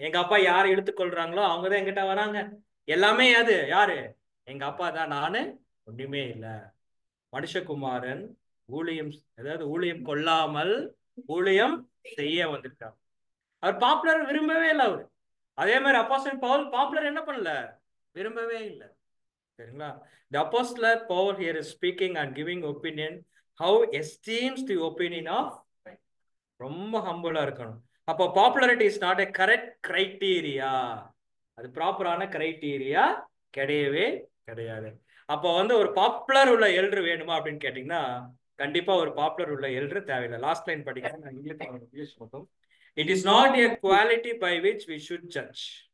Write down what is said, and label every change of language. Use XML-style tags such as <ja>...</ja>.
<ta>எங்க அப்பா யாரை இழுத்துக்கொள்றாங்களோ அவங்கதான் என்கிட்ட வராங்க. எல்லாமே யாரு, எங்க அப்பா தான், நானு ஒண்ணுமே இல்லை. மனுஷகுமாரன் ஊழியம், அதாவது ஊழியம் கொள்ளாமல் ஊழியம் செய்ய வந்திருக்காங்க. அவர் பாப்புலர் விரும்பவே இல்லை அவரு. அதே மாதிரி அப்போஸ்தலன் பவுல் பாப்புலர் என்ன பண்ணல, விரும்பவே இல்லை. சரிங்களா?</ta> <en>The apostle Paul here is speaking and giving opinion how esteems the opinion of,</en> <ta>ரொம்ப ஹம்பிளா இருக்கணும்.</ta> <en>அப்போ popularity is not a correct criteria,</en> <ta>அது ப்ராப்பரான கிரைட்டீரியா கிடையவே கிடையாது. அப்போ ஒரு பாப்புலர் உள்ள எல்டர் வேணுமா அப்படின்னு கேட்டீங்கன்னா கண்டிப்பா ஒரு பாப்புலர் உள்ள எல்டர் தேவையில்லை.</ta> <en>last line</en> <ta>படிக்கிறேன்,</ta> <en>English</en> <ta>மட்டும்.</ta> <en>It is not a quality by which we should judge.</en>